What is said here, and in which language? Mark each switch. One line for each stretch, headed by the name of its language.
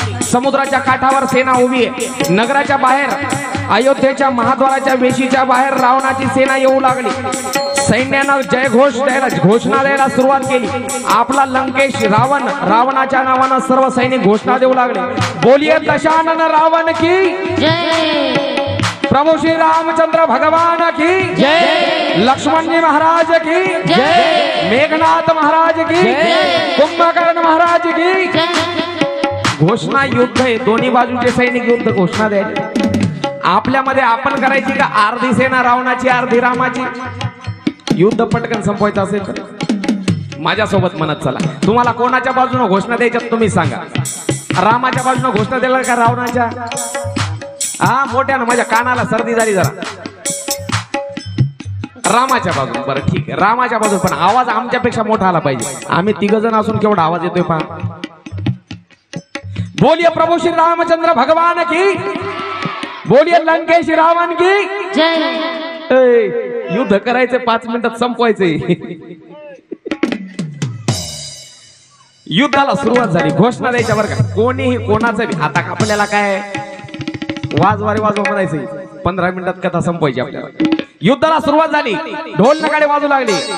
Marathi: समुद्राच्या काठावर सेना उभी आहे. नगराच्या बाहेर, अयोध्येच्या महाद्वाराच्या वेशीच्या बाहेर रावणाची सेना येऊ लागली. सैन्यानं जयघोष द्यायला, घोषणा द्यायला सुरुवात केली. आपला लंकेश रावण, रावणाच्या नावानं सर्व सैनिक घोषणा देऊ लागले.
Hindi: बोलिये दशानन रावण की जय, प्रभू श्री रामचंद्र भगवान की जय, लक्ष्मण जी महाराज की जय, मेघनाथ महाराज की जय, कुंभकर्ण महाराज की जय.
Marathi: घोषणा युद्ध आहे. दोन्ही बाजूचे सैनिक युद्ध घोषणा द्यायचे. आपल्यामध्ये आपण करायची का अर्धी सेना रावणाची, अर्धी रामाची. युद्ध पटकन संपवायचं असेल तर माझ्यासोबत म्हणत चला. तुम्हाला कोणाच्या बाजूने घोषणा द्यायच्यात तुम्ही सांगा. रामाच्या बाजूने घोषणा द्यायला का रावणाच्या? हा, मोठ्यानं माझ्या कानाला सर्दी झाली जरा. रामाच्या बाजून. बरं ठीक आहे, रामाच्या बाजून. पण आवाज आमच्यापेक्षा मोठा आला पाहिजे. आम्ही 3 जण असून केवढा आवाज येतोय पहा.
Hindi: बोलिए प्रभू श्री रामचंद्र भगवान की, बोलिए लंकेश रावण की जय।
Marathi: ए, युद्ध करायचे 5 मिनिटात संपवायचे. युद्धाला सुरुवात झाली. घोषणा द्यायच्या बरं का, कोणीही कोणाचं आता आपल्याला काय वाजवारे वाजवा म्हणायचे. 15 मिनिटात कथा संपवायची आपल्याला. युद्धाला सुरुवात झाली. ढोल नगाडे वाजू लागले.